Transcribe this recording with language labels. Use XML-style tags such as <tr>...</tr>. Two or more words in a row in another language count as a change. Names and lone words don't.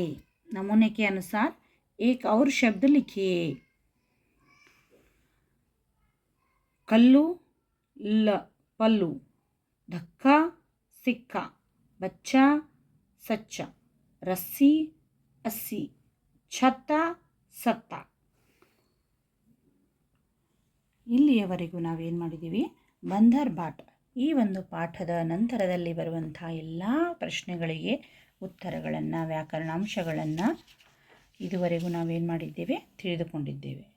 <hi>नमूने के अनुसार एक और शब्द लिखिए. कल्लू पल्लू, धक्का सिक्का, बच्चा सच्चा, रस्सी अस्सी, छत्ता सत्ता.</hi> <kn>ಇಲ್ಲಿಯವರೆಗೂ ನಾವೇನು ಮಾಡಿದ್ದೀವಿ, ಬಂದರ್ ಬಾಟ್ ಈ ಒಂದು ಪಾಠದ ನಂತರದಲ್ಲಿ ಬರುವಂಥ ಎಲ್ಲ ಪ್ರಶ್ನೆಗಳಿಗೆ ಉತ್ತರಗಳನ್ನು, ವ್ಯಾಕರಣಾಂಶಗಳನ್ನು ಇದುವರೆಗೂ ನಾವೇನು ಮಾಡಿದ್ದೇವೆ, ತಿಳಿದುಕೊಂಡಿದ್ದೇವೆ.</kn>